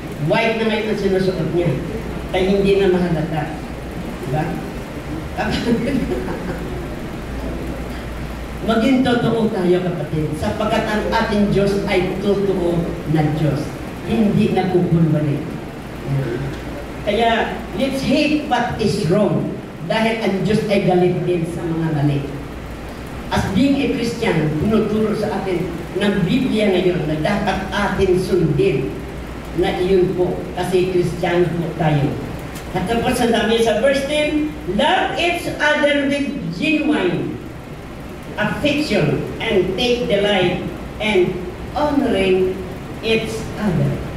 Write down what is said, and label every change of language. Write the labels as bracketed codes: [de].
[tl] White na ngayon ang sinusuot niya. Kaya hindi na mahalata. Diba? Maging totoo tayo, kapatid. Sapagkat ang ating Diyos ay totoo na Diyos. Hindi nagkukulwari. [en] Kaya, let's hate what is wrong. [tl] Dahil ang Diyos ay galit din sa mga mali. [en] As being a Christian, [tl] tinuturo sa atin ng Biblia ngayon na dapat atin sundin na iyon po. Kasi Christian po tayo. At tapos ang dami sa [en] verse 10, love each other with genuine affection and take delight and honoring each other.